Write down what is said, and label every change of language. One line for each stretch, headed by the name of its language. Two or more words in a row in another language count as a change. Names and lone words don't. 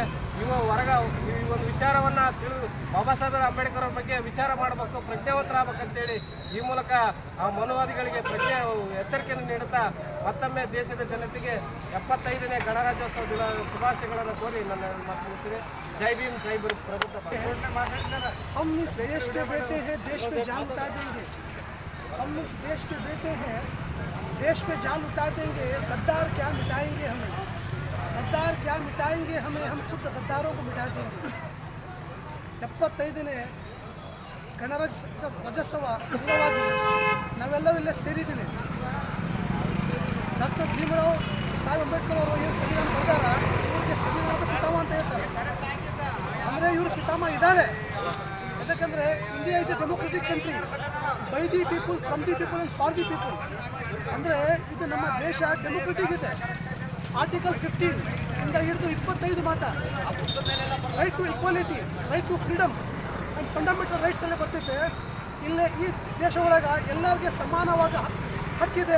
Kannada: ಈ ಒಂದು ವಿಚಾರವನ್ನು ಬಾಬಾ ಸಾಹೇಬ್ ಅಂಬೇಡ್ಕರ್ ಅವ್ರ ಬಗ್ಗೆ ವಿಚಾರ ಮಾಡಬೇಕು, ಪ್ರಜ್ಞಾವಂತರಾಗಬೇಕಂತೇಳಿ ಈ ಮೂಲಕ ಆ ಮನುವಾದಿಗಳಿಗೆ ಎಚ್ಚರಿಕೆಯನ್ನು ನೀಡುತ್ತಾ ಮತ್ತೊಮ್ಮೆ ದೇಶದ ಜನತೆಗೆ 75ನೇ ಗಣರಾಜ್ಯೋತ್ಸವ ದಿನ ಶುಭಾಶಯಗಳನ್ನು ಕೋರಿ ನನ್ನ ಮಾತು ಮುಗಿಸ್ತೀನಿ. ಜೈ ಭೀಮ್, ಜೈ ಪ್ರಭುತ್ವ.
Hindi: हम इस देश के बेटे हैं, देश पे जान उठा देंगे. हम इस देश के बेटे हैं, देश पे जान उठा देंगे. गद्दार क्या मिटाएंगे हमें, गद्दार क्या मिटाएंगे हमें, हम खुद गद्दारों को मिटा देंगे.
Kannada: 75ನೇ ಗಣರಾಜ್ಯೋತ್ಸವ ಅಂಗವಾಗಿ ನಾವೆಲ್ಲರೂ ಇಲ್ಲೇ ಸೇರಿದ್ದೀವಿ. ಡಾಕ್ಟರ್ ಭೀಮರಾವ್ ಸಾಹೇಬ್ ಅಂಬೇಡ್ಕರ್ ಅವರು ಏನು ಸಂವಿಧಾನ ಬರ್ದಾರ ಇವರಿಗೆ ಸಂವಿಧಾನದ ಪಿತಾಮ ಅಂತ ಹೇಳ್ತಾರೆ. ಅಂದರೆ ಇವರು ಪಿತಾಮ ಇದ್ದಾರೆ.
English: ಯಾಕಂದರೆ India is a democratic country, by the people, from the people and for the people.
Kannada: ಅಂದರೆ ಇದು ನಮ್ಮ ದೇಶ ಡೆಮೋಕ್ರೆಟಿಕ್ ಇದೆ.
English: ಆರ್ಟಿಕಲ್ 15
Kannada: ಇಂದ ಹಿಡಿದು 25 ಮಾಟ
English: right to equality, right to freedom and fundamental rights
Kannada: ಎಲ್ಲ ಬರ್ತೈತೆ. ಇಲ್ಲೇ ಈ ದೇಶ ಒಳಗೆ ಎಲ್ಲರಿಗೆ ಸಮಾನವಾದ ಹಕ್ಕಿದೆ.